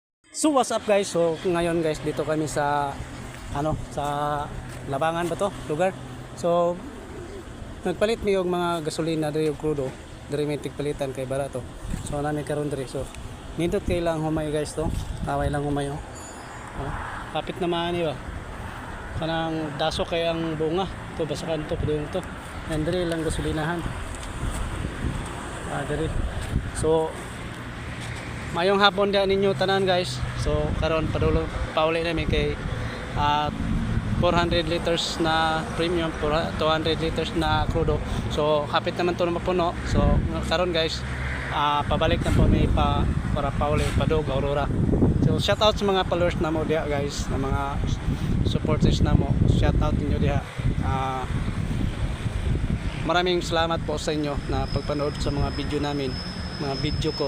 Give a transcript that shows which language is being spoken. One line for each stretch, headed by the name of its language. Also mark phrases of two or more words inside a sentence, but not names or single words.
English: So what's up guys?
Filipino: So ngayon guys dito kami sa sa Labangan ba to? Lugar.
Cebuano: So nagpalit mi og mga gasolina diri og crudo. Diri may tigpalitan kay barato. So nami karon diri. So nindot kay lang humay guys to. Taway lang humay oh. Kapit naman ni ba. Kanang daso kay ang bunga. To basakan to pudong to. And diri lang gasolinahan. Diri. So mayong hapon dia ninyo tanan guys. So karon pauli namin kay 400 liters na premium, 200 liters na crudo. So hapit naman to na mapuno. So karon guys, pabalik na po may para pauli padog Aurora. So shout out sa mga followers na mo dia guys, na mga supporters na mo. Shout out ninyo dia.
Filipino: Maraming salamat po sa inyo na pagpanood sa mga video namin, mga video ko.